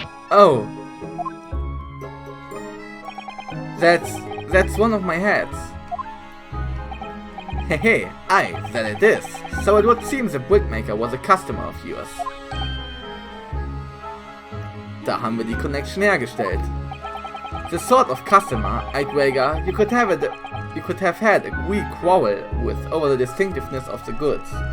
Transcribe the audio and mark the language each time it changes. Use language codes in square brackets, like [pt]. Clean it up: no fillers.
[en] Oh. That's one of my heads. Hehe, aye, that it is. So it would seem the brickmaker was a customer of yours. [de] Da haben wir die Connection hergestellt. [en] The sort of customer, I'd wager, you could have had a wee quarrel with over the distinctiveness of the goods.